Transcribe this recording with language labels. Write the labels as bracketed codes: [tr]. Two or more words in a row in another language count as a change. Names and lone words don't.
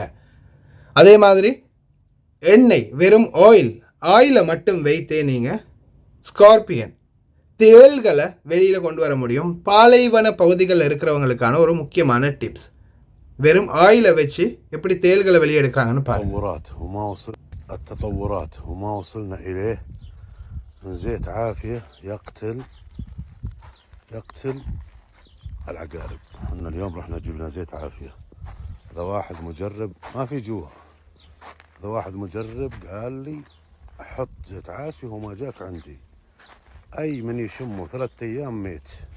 [ta] அதே மாதிரி எண்ணெய், வெறும் ஆயிலை மட்டும் வைத்தே நீங்கள் ஸ்கார்பியன் தேள்களை வெளியில் கொண்டு வர முடியும். பாலைவன பகுதிகளில் இருக்கிறவங்களுக்கான ஒரு முக்கியமான டிப்ஸ், வெறும் ஆயிலை வச்சு எப்படி தேள்களை வெளியே எடுக்கிறாங்கன்னு பாருங்க. [ar] زيت عافية يقتل العقارب. احنا اليوم رحنا جبنا زيت عافية. هذا واحد مجرب ما في جوا، هذا واحد مجرب قال لي حط زيت عافية وما جاك عندي اي من يشمه 3 ايام ميت.